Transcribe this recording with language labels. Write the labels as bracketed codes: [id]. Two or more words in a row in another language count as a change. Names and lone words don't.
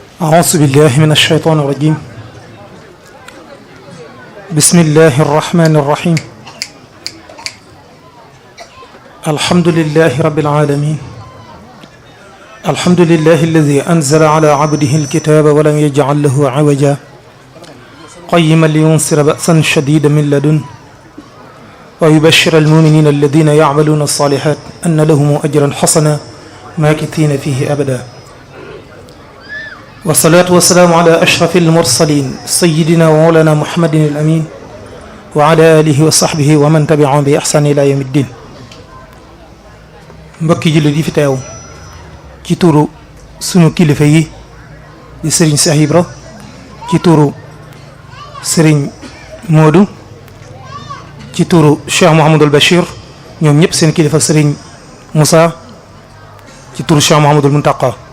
[ar] أعوذ بالله من الشيطان الرجيم. بسم الله الرحمن الرحيم. الحمد لله رب العالمين. الحمد لله الذي أنزل على عبده الكتاب ولم يجعل له عوجا قيما لينذر بأسا شديدا من لدنه ويبشر المؤمنين الذين يعملون الصالحات أن لهم أجرا حسنا ماكثين فيه أبدا والصلاة والسلام على أشرف المرسلين سيدنا ومولانا محمد الأمين وعلى آله وصحبه ومن تبعهم بإحسان إلى يوم الدين [wo] mbokki jullit yi fi teew ci turu sunu kilifa yi di Serigne Cheikh Ibra ci turu Serigne Modou ci turu Cheikh Mouhamadul Bachir ñoom ñëpp seen kilifa Serigne Moussa ci turu Cheikh Mouhamadul Muntaqa